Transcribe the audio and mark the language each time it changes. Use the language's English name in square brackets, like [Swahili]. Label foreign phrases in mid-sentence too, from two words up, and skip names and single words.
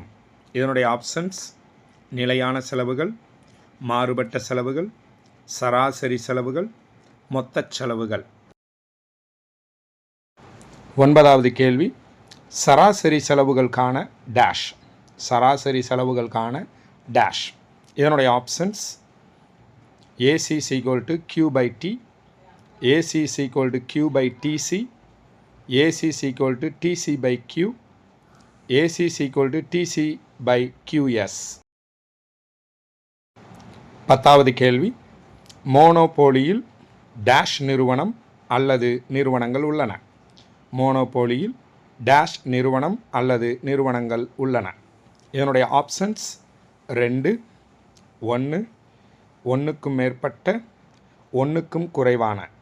[Tamil] இதனுடைய ஆப்ஷன்ஸ் நிலையான செலவுகள், மாறுபட்ட செலவுகள், சராசரி செலவுகள், மொத்த செலவுகள். 9வது கேள்வி, சராசரி செலவுகள் காண டேஷ். சராசரி செலவுகள் காண டேஷ். இதனுடைய ஆப்ஷன்ஸ் AC = Q/T, AC = Q/TC, AC = TC/Q, AC = TC/QS. 10வது கேள்வி, மோனோபோலியில் டேஷ் நிறுவனம் அல்லது நிறுவனங்கள் உள்ளன. மோனோபோலியில் டேஷ் நிறுவனம் அல்லது நிறுவனங்கள் உள்ளன. இதனுடைய ஆப்ஷன்ஸ் 2, 1, 1க்கும் மேற்பட்ட, 1க்கும் குறைவான.